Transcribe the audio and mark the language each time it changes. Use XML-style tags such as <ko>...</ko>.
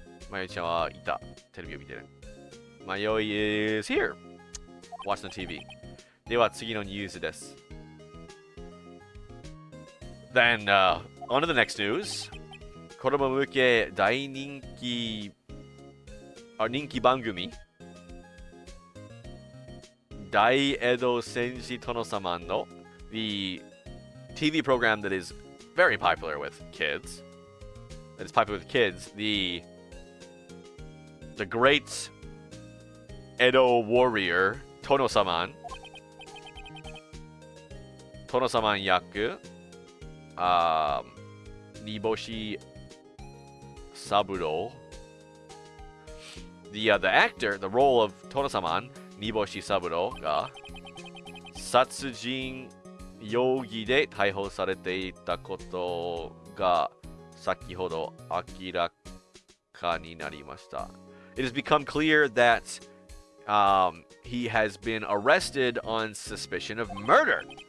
<ja>Mayoi-chan はいた。テレビを見てる。</ja> <en>Mayoi is here. Watching the TV.</en> <ja>では次のニュースです。</ja> <en>Then, on to the next news.</en> <ja>子供向け大人気番組大江戸戦士殿様の</ja> <en>the TV program that is very popular with kids. That is popular with kids. The great Edo warrior Tono-saman.</en> <ja>Tono-saman yaku. Niboshi Saburo.</ja> <en>The actor, the role of Tono-saman,</en> <ja>Niboshi Saburo が殺人容疑で逮捕されていたことが先ほど明らかになりました。</ja> <en>It has become clear that he has been arrested on suspicion of murder.</en>